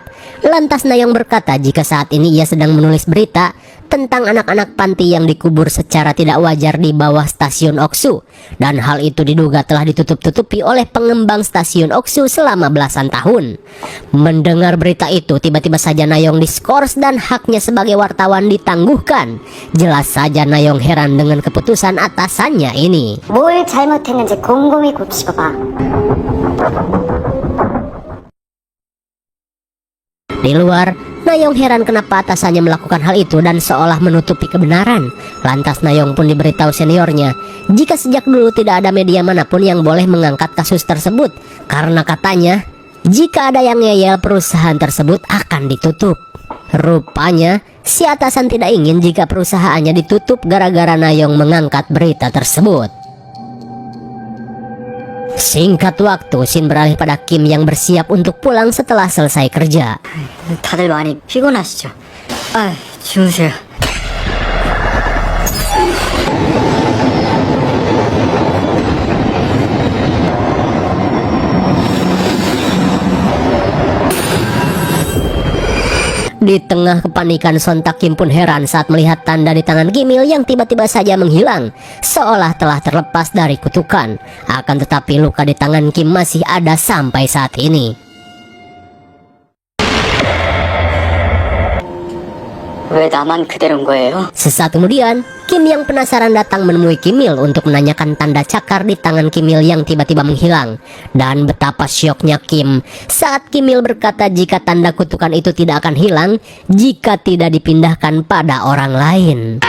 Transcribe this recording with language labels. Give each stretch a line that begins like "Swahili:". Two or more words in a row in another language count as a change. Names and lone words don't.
Indonesian: Lantas Nayong berkata jika saat ini ia sedang menulis berita tentang anak-anak panti yang dikubur secara tidak wajar di bawah stasiun Oksu. Dan hal itu diduga telah ditutup-tutupi oleh pengembang stasiun Oksu selama belasan tahun. Mendengar berita itu, tiba-tiba saja Nayong diskors dan haknya sebagai wartawan ditangguhkan. Jelas saja Nayong heran dengan keputusan atasannya ini.
Korean: 뭘 잘못했는지 곰곰이 곱씹어 봐.
Indonesian: Di luar, Nayong heran kenapa atasannya melakukan hal itu dan seolah menutupi kebenaran. Lantas Nayong pun diberitahu seniornya jika sejak dulu tidak ada media manapun yang boleh mengangkat kasus tersebut, karena katanya jika ada yang ngeyel perusahaan tersebut akan ditutup. Rupanya si atasan tidak ingin jika perusahaannya ditutup gara-gara Nayong mengangkat berita tersebut. Singkat waktu, Shin beralih pada Kim yang bersiap untuk pulang setelah selesai kerja.
Korean: 다들 많이 피곤하시죠? 주무세요.
Indonesian: Di tengah kepanikan, sontak Kim pun heran saat melihat tanda di tangan Kimil yang tiba-tiba saja menghilang, seolah telah terlepas dari kutukan. Akan tetapi luka di tangan Kim masih ada sampai saat ini.
Korean: 왜 나만 그대로인 거예요?
Indonesian: Sesaat kemudian, Kim yang penasaran datang menemui Kimil untuk menanyakan tanda cakar di tangan Kimil yang tiba-tiba menghilang. Dan betapa syoknya Kim saat Kimil berkata jika tanda kutukan itu tidak akan hilang jika tidak dipindahkan pada orang lain.